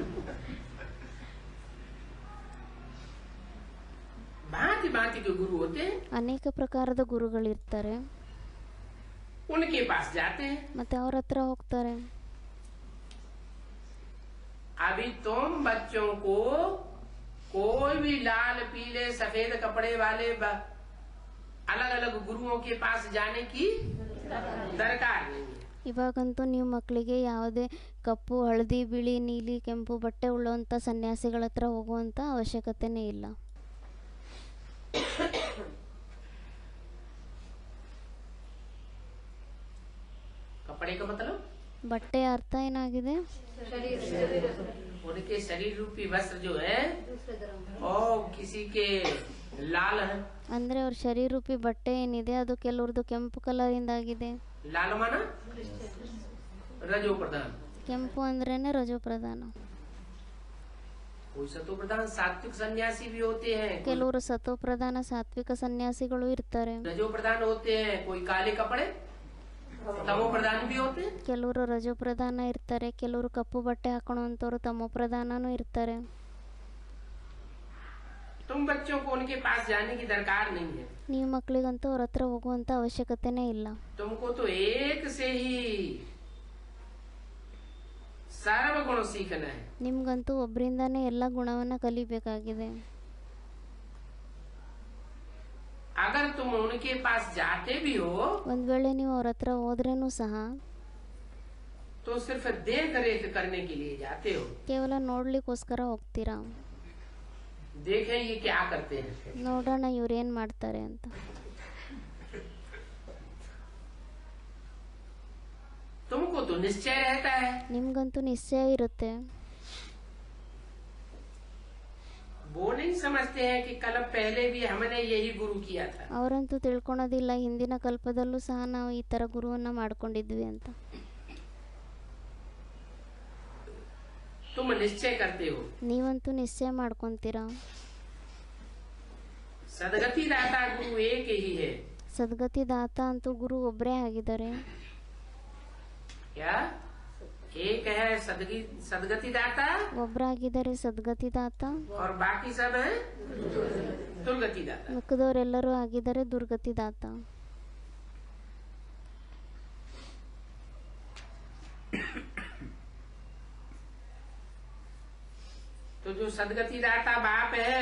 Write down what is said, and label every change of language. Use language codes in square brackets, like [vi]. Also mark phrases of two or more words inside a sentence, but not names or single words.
[hi] भांति भांति के गुरु होते हैं, [kn] ಅನೇಕ ಪ್ರಕಾರದ ಗುರುಗಳಿರ್ತಾರೆ. [hi] उनके पास जाते हैं। [kn] ಮತ್ತೆ ಅವ್ರ ಹತ್ರ ಹೋಗ್ತಾರೆ. [hi] अभी तुम बच्चों को कोई भी लाल पीले सफेद कपड़े वाले अलग अलग गुरुओं के पास जाने की दरकार नहीं है। [kn] ಇವಾಗಂತೂ ನೀವು ಮಕ್ಕಳಿಗೆ ಯಾವುದೇ ಕಪ್ಪು, ಹಳದಿ, ಬಿಳಿ, ನೀಲಿ, ಕೆಂಪು ಬಟ್ಟೆ ಉಳ್ಳೋಂಥ ಸನ್ಯಾಸಿಗಳ ಹತ್ರ ಹೋಗುವಂಥ ಅವಶ್ಯಕತೆನೇ ಇಲ್ಲ. [hi] कपड़े का मतलब [kn] ಬಟ್ಟೆಯ ಅರ್ಥ ಏನಾಗಿದೆ? [hi] उनके शरीर रूपी वस्त्र जो है और किसी के लाल है। [kn] ಅಂದರೆ ಅವ್ರ ಶರೀರ ರೂಪಿ ಬಟ್ಟೆ ಏನಿದೆ ಅದು ಕೆಲವ್ರದ್ದು ಕೆಂಪು ಕಲರಿಂದಾಗಿದೆ. [hi] लाल माना रजो प्रधान, [kn] ಕೆಂಪು ಅಂದ್ರೇನೆ ರಜೋ ಪ್ರಧಾನ. [hi] कोई सतो प्रधान सात्विक सन्यासी भी होते हैं, [kn] ಕೆಲವರು ಸತೋ ಪ್ರಧಾನ ಸಾತ್ವಿಕ ಸನ್ಯಾಸಿಗಳು ಇರ್ತಾರೆ. [hi] रजो प्रधान होते हैं, कोई काले कपड़े तमो प्रधान भी होते हैं। [kn] ಕೆಲವರು ರಜೋ ಪ್ರಧಾನ ಇರ್ತಾರೆ, ಕೆಲವರು ಕಪ್ಪು ಬಟ್ಟೆ ಹಾಕೊಳ್ಳುವಂಥವ್ರು ತಮೋ ಪ್ರಧಾನನೂ ಇರ್ತಾರೆ. [hi] तुम बच्चों को उनके पास जाने की दरकार नहीं है। [kn] ನೀವು ಮಕ್ಕಳಿಗಂತೂ ಅವ್ರ ಹತ್ರ ಹೋಗುವಂಥ ಅವಶ್ಯಕತೆನೇ ಇಲ್ಲ. [hi] तुमको तो एक से ही सर्व गुण सीखना है। [kn] ನಿಮ್ಗಂತೂ ಒಬ್ಬರಿಂದಾನೇ ಎಲ್ಲ ಗುಣವನ್ನ ಕಲಿಬೇಕಾಗಿದೆ. [hi] अगर तुम उनके पास जाते भी हो [kn] ಒಂದ್ ವೇಳೆ ನೀವು ಅವ್ರ ಹತ್ರ ಹೋದ್ರೇನು ಸಹ [hi] तो सिर्फ देख रेख करने के लिए जाते हो। [kn] ಕೇವಲ ನೋಡ್ಲಿಕ್ಕೋಸ್ಕರ ಹೋಗ್ತೀರಾ. [hi] देखें ये क्या करते हैं। [kn] ನೋಡೋಣ ಇವ್ರು ಏನ್ ಮಾಡ್ತಾರೆ ಅಂತ. [hi] तुमको तो निश्चय रहता है, [kn] ನಿಮ್ಗಂತೂ ನಿಶ್ಚಯ ಇರುತ್ತೆ. [hi] वो नहीं समझते हैं कि कल पहले भी हमने यही गुरु किया था। [kn] ಅವರಂತೂ ತಿಳ್ಕೊಳೋದಿಲ್ಲ ಹಿಂದಿನ ಕಲ್ಪದಲ್ಲೂ ಸಹ ನಾವು ಈ ತರ ಗುರುವನ್ನ ಮಾಡ್ಕೊಂಡಿದ್ವಿ ಅಂತ. [hi] तुम निश्चय करते हो। [kn] ನೀವಂತೂ ನಿಶ್ಚಯ ಮಾಡ್ಕೊಂತೀರಾ. [hi] सदगति दाता गुरु एक ही है। [kn] ಸದ್ಗತಿ ದಾತ ಅಂತೂ ಗುರು ಒಬ್ಬರೇ ಆಗಿದ್ದಾರೆ. [hi] क्या एक है सदगति दाता [kn] ಒಬ್ಬರಾಗಿದ್ದಾರೆ ಸದ್ಗತಿ ದಾತ, [hi] और बाकी सब है दुर्गति दाता। [kn] ಮಿಕ್ಕದವರೆಲ್ಲರೂ ಆಗಿದ್ದಾರೆ ದುರ್ಗತಿ ದಾತ. [hi] तो जो सदगति दाता बाप है,